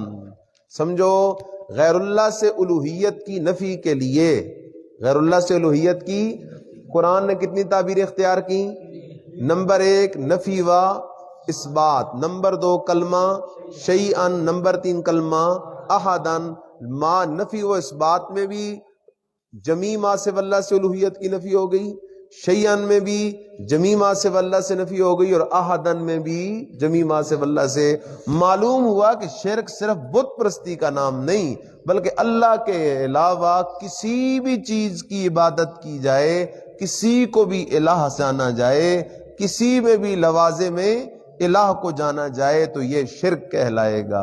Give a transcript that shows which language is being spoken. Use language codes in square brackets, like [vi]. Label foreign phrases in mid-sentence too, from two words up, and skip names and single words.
[ur] سمجھو غیر اللہ سے الوہیت کی نفی کے لیے، غیر اللہ سے الوہیت کی قرآن نے کتنی تعبیر اختیار کی؟ نمبر 1 نفی و اثبات، نمبر 2 کلمہ شیئن، نمبر 3 کلمہ احدن۔ ما نفی و اثبات میں بھی [ar] جمیع ما سوی اللہ [ur] سے الوہیت کی نفی ہو گئی، شیئن میں بھی [ar] جمیع ما سوی اللہ [ur] سے نفی ہو گئی، اور احدن میں بھی [ar] جمیع ما سوی اللہ [ur] سے۔ معلوم ہوا کہ شرک صرف بت پرستی کا نام نہیں، بلکہ اللہ کے علاوہ کسی بھی چیز کی عبادت کی جائے، کسی کو بھی الہ جانا جائے، کسی میں بھی لوازم میں الہ کو جانا جائے تو یہ شرک کہلائے گا۔